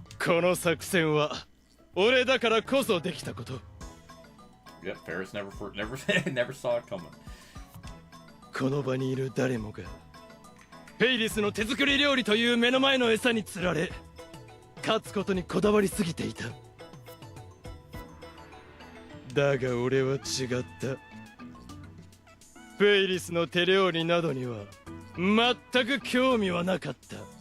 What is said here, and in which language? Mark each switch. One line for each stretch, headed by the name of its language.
Japanese: この作戦は俺だからこそできたこと。
English: Yep, Ferris never saw it coming.
Japanese: この場にいる誰もがフェイリスの手作り料理という目の前の餌に釣られ勝つことにこだわりすぎていた。だが俺は違った。フェイリスの手料理などには全く興味はなかった。